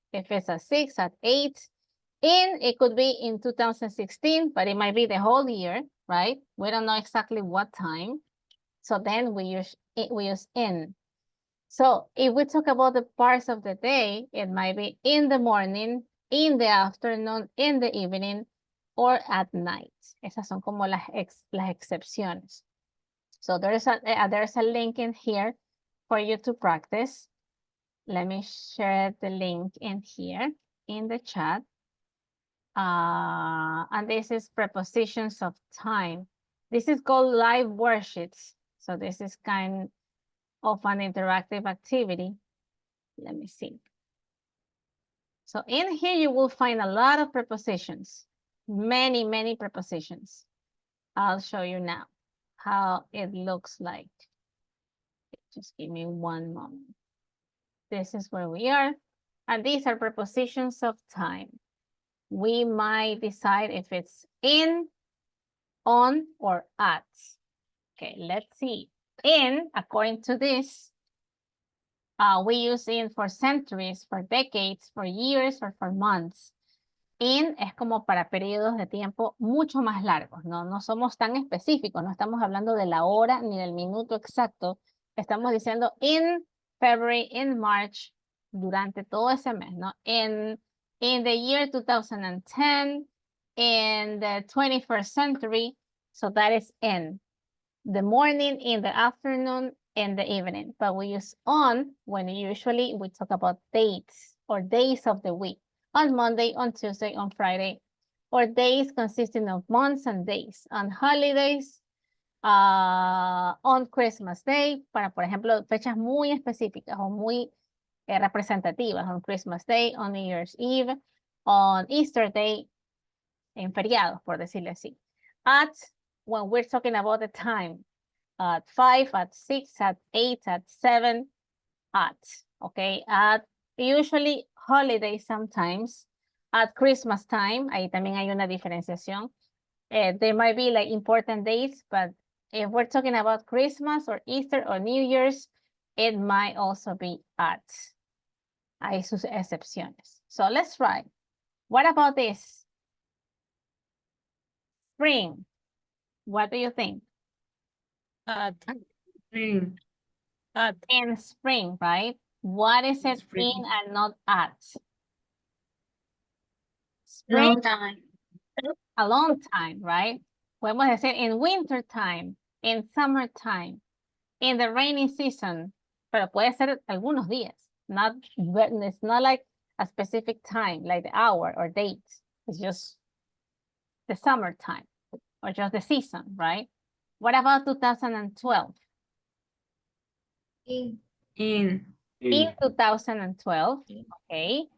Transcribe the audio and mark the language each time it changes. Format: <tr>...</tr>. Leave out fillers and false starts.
<en>If it's at 6, at 8, it could be in 2016, but it might be the whole year, right? We don't know exactly what time. So then we use in. So if we talk about the parts of the day, it might be in the morning, in the afternoon, in the evening, or at night.</en> <es>Esas son como las excepciones.</es> <en>So there's a link in here for you to practice. Let me share the link in here in the chat. And this is prepositions of time. This is called live worksheets. So this is kind of an interactive activity. Let me see. So in here, you will find a lot of prepositions, many, many prepositions. I'll show you now how it looks like. Just give me one moment. This is where we are. And these are prepositions of time. We might decide if it's in, on, or at. Okay, let's see. In, according to this, we use in for centuries, for decades, for years, or for months.</en> <es>In es como para periodos de tiempo mucho más largos, ¿no? No somos tan específicos, no estamos hablando de la hora ni del minuto exacto. Estamos diciendo</es> <en>in February, in March,</en> <es>durante todo ese mes, ¿no?</es> <en>In the year 2010, in the 21st century, so that is in. The morning, in the afternoon, in the evening. But we use on when usually we talk about dates or days of the week. On Monday, on Tuesday, on Friday, or days consisting of months and days. On holidays, on Christmas Day,</en> <es>para, por ejemplo, fechas muy específicas o muy representativas.</es> <en>On Christmas Day, on New Year's Eve, on Easter Day,</en> <es>en feriados, por decirlo así.</es> <en>At, when we're talking about the time, at 5, at 6, at 8, at 7, at, okay? At usually holidays sometimes, at Christmas time,</en> <es>ahí también hay una diferenciación.</es> <en>There might be like important dates, but if we're talking about Christmas or Easter or New Year's, it might also be at.</en> <es>Hay sus excepciones.</es> <en>So let's try. What about this? Spring. What do you think? Spring. In spring, right? What is it Spring. in and not at? Long Spring, time. a long time, right?</en> <es>Podemos decir</es> <en>in winter time, in summertime, in the rainy season,</en> <es>pero puede ser algunos días.</es> <en>It's not like a specific time, like the hour or date. It's just the summertime or just the season, right? What about 2012? In. In 2012, okay.</en>